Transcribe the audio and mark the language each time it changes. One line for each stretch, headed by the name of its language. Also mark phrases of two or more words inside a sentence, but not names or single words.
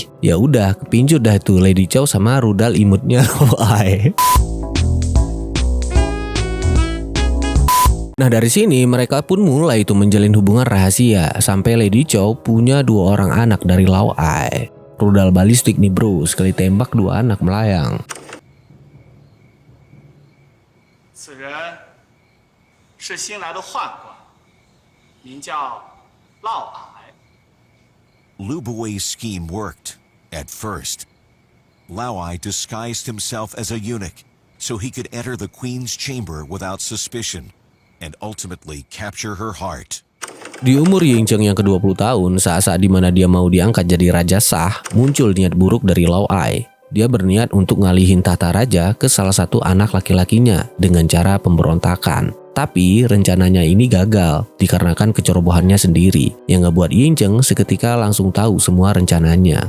Indonesian: Ya udah kepincut dah tuh Lady Cao sama rudal imutnya Lao Ai. Nah, dari sini mereka pun mulai tuh menjalin hubungan rahasia sampai Lady Cao punya 2 orang anak dari Lao Ai. Rudal balistik nih bro, sekali tembak 2 anak melayang.
Chinese: 此人是新来的宦官，名叫嫪毐。
English: Lu Bui's scheme worked at first. Lao Ai disguised himself as a eunuch so he could enter the queen's chamber without suspicion and ultimately capture her heart.
Indonesian: Di umur Yingzheng yang ke-20 tahun, saat-saat dimana dia mau diangkat jadi raja sah, muncul niat buruk dari Lao Ai. Dia berniat untuk ngalihin tahta raja ke salah satu anak laki-lakinya dengan cara pemberontakan. Tapi rencananya ini gagal dikarenakan kecerobohannya sendiri yang ngebuat Yingzheng seketika langsung tahu semua rencananya.